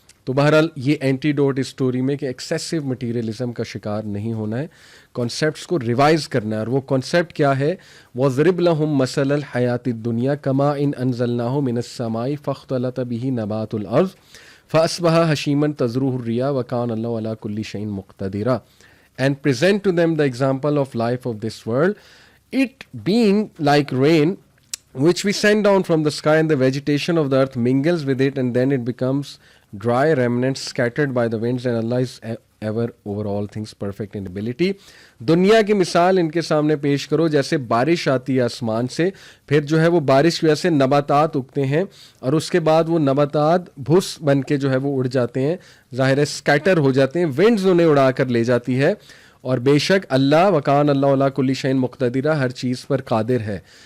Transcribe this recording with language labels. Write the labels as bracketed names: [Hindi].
[Urdu] تو بہرحال یہ اینٹی ڈوٹ اس اسٹوری میں کہ ایکسیسو مٹیریلزم کا شکار نہیں ہونا ہے, کانسیپٹس کو ریوائز کرنا ہے. اور وہ کانسیپٹ کیا ہے؟ [Arabic] وَضْرِبْ لَهُم مَثَلَ الْحَيَاةِ الدُّنْيَا كَمَاءٍ أَنزَلْنَاهُ مِنَ السَّمَاءِ فَاخْتَلَطَ بِهِ نَبَاتُ الْأَرْضِ فَأَصْبَحَ هَشِيمًا تَذْرُوهُ الرِّيَاحُ وَكَانَ اللَّهُ عَلَى كُلِّ شَيْءٍ مُقْتَدِرًا. [English] And present to them the example of life of this world, it being like rain which we send down from the sky, and the vegetation of the earth mingles with it, and then it becomes dry remnants scattered by the winds, and Allah is ever over all things perfect in ability. [Urdu] دنیا کی مثال ان کے سامنے پیش کرو جیسے بارش آتی ہے آسمان سے, پھر جو ہے وہ بارش کی وجہ سے نباتات اگتے ہیں, اور اس کے بعد وہ نباتات بھس بن کے جو ہے وہ اڑ جاتے ہیں, ظاہر ہے اسکیٹر ہو جاتے ہیں, ونڈز انہیں اڑا کر لے جاتی ہے. اور بے شک اللہ, [Arabic] وکان اللہ علی کل شیء مقتدرا, [Urdu] ہر چیز پر قادر ہے.